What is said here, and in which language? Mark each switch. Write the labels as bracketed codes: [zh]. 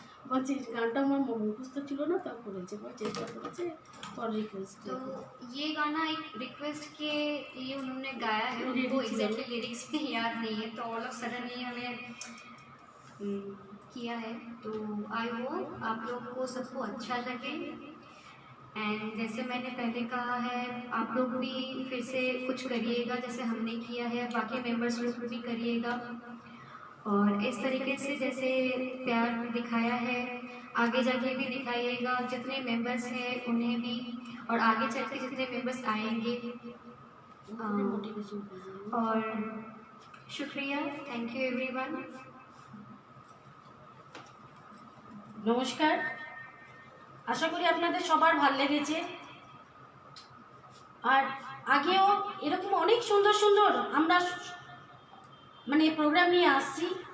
[bn] বলছি গানটা আমার মুখস্থ ছিল না, তা করেছে, চেষ্টা করেছে [hi] और रिक्वेस्ट। तो ये गाना एक रिक्वेस्ट के लिए उन्होंने गाया है, उनको [en] Lyrics [hi] एग्जैक्टली लिरिक्स भी याद नहीं है, तो [en] all of sudden [hi] ही हमें किया है। तो [en] I hope [hi] आप लोग को सबको अच्छा लगे। एंड जैसे मैंने पहले कहा है, आप लोग भी फिर से कुछ करिएगा जैसे हमने किया है, बाकी मेंबर्स लोग भी करिएगा, और इस तरीके से जैसे प्यार दिखाया है आगे जाके भी दिखाइएगा। जितने मेंबर्स हैं उन्हें भी, और आगे चल के जितने मेंबर्स आएंगे। [en] motivation [hi] और शुक्रिया, [en] Thank you everyone. [bn] নমস্কার, আশা করি আপনাদের সবার ভালো লেগেছে। আর আগেও এরকম অনেক সুন্দর সুন্দর আমরা মানে প্রোগ্রাম নিয়ে আসছি।